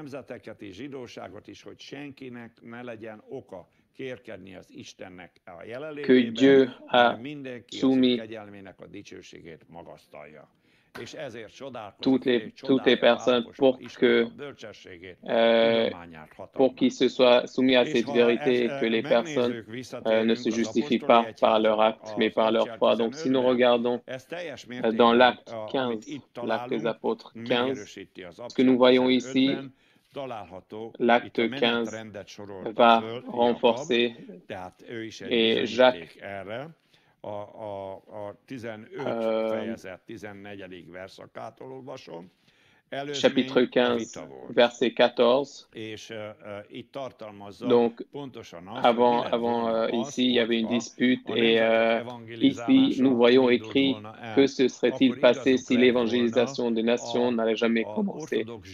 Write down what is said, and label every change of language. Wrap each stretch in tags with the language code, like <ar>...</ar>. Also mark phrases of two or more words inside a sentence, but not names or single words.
<fr>Que Dieu a soumis toutes les personnes pour qu'ils se soient soumis à cette vérité et que les personnes ne se justifient pas par leur acte, mais par leur foi. Donc, si nous regardons dans l'acte 15, l'acte des apôtres 15, ce que nous voyons ici, l'acte 15 va renforcer et Jacques</fr> <hu>a 15 fejezet 14. verszakától olvasom.</hu> <fr>Chapitre 15, verset 14. Donc, avant ici, il y avait une dispute et ici, nous voyons écrit que ce serait-il passé si l'évangélisation des nations n'allait jamais commencer.</fr>